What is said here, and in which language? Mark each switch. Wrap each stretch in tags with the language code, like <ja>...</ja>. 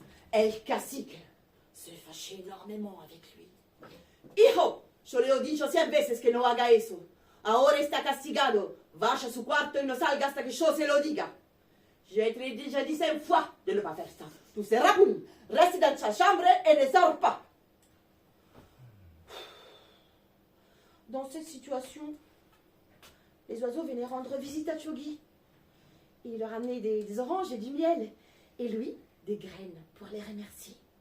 <fr>El cacique se fâchait énormément avec lui.</fr> <es>Hijo, yo le he dicho 100 veces que no haga eso. Ahora está castigado. Vaya a su cuarto y no salga hasta que yo se lo diga.</es> <fr>Je te l'ai déjà dit 100 fois de ne pas faire ça. Tu seras puni. Reste dans ta chambre et ne sors pas. Dans cette situation, les oiseaux venaient rendre visite à Chogi. Il leur amenait des oranges et du miel. Et lui, des graines pour les remercier.</fr>